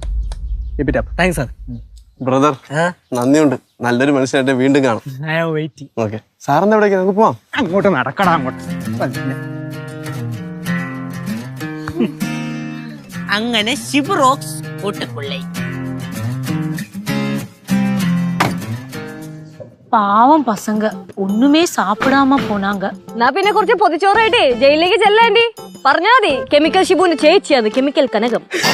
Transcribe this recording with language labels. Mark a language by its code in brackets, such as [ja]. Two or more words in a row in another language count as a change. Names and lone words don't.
[en] Keep it up. Thanks sir. [ml] ബ്രദർ, നന്ദിയുണ്ട്. നല്ലൊരു മനുഷ്യനായിട്ട് വീണ്ടും കാണും. ഓക്കെ, സാറിന്റെ എവിടേക്ക് നമുക്ക് പോവാം. അങ്ങോട്ട് നടക്കണം, അങ്ങോട്ട്. അങ്ങനെ ഷിബു റോക്സ് ഒട്ടുകൊള്ളേ. [ta] பாவம் பசங்க ஒண்ணுமே சாப்பிடாம போனாங்க. [ml] എന്നാ പിന്നെ കുറച്ച് പൊതിച്ചോറായിട്ടേ ജയിലിലേക്ക് ചെല്ലാണ്ടി പറഞ്ഞാ മതി. കെമിക്കൽ ഷിബുവിന്റെ ചേച്ചിയാണ് കെമിക്കൽ കനകം.